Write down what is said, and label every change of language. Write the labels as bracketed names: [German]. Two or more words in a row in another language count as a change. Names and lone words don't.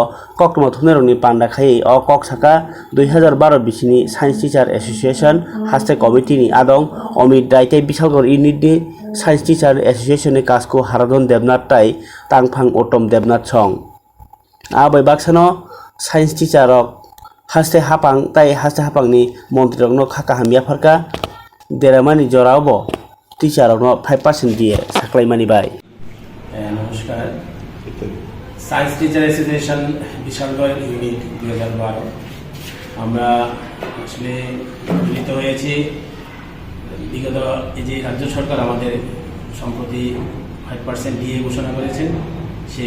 [Kok Borok] koktoma thumnerokni panda khai o koksaka 2012 bisini [English] science teacher association [Kok Borok] haste committee ni adong Omit Daitei Bishalgor unit ni [English] science teacher association [Kok Borok] ni kasko Haradon Debnath tai tangphang Otom Debnath song abai baksano [English] science teacher [Kok Borok] rok haste hapang tai haste hapangni montri rokno khaka hamya pharka deramani jorabo teacher rokno 5% দিয়ে saklaimani bai [Bangla] নমস্কার [English] science teacher association [Bangla] বিশালগড় ইউনিট 2012 আমরা আসলে মিলিত হয়েছি বিগত এই যে রাজ্য সরকার আমাদের সম্প্রতি 5% দিয়ে ঘোষণা করেছেন সেই